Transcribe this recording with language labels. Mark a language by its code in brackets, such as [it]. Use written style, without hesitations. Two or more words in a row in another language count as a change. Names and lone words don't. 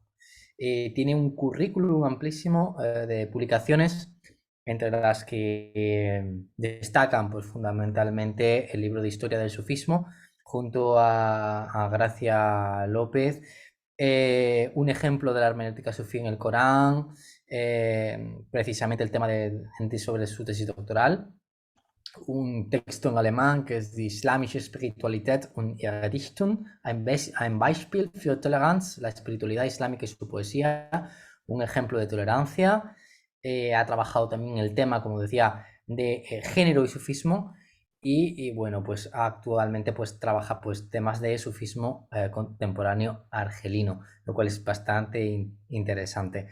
[es] Tiene un currículum amplísimo de publicaciones, entre las que destacan pues, fundamentalmente el libro de Historia del Sufismo, junto a Gracia López, un ejemplo de la hermenéutica sufí en el Corán, precisamente el tema sobre su tesis doctoral, un texto en alemán que es Die islamische Spiritualität und ihre Dichtung, ein Beispiel für Toleranz, la espiritualidad islámica y su poesía, un ejemplo de tolerancia. Ha trabajado también el tema, como decía, de género y sufismo, y bueno, pues actualmente pues trabaja pues temas de sufismo contemporáneo argelino, lo cual es bastante interesante.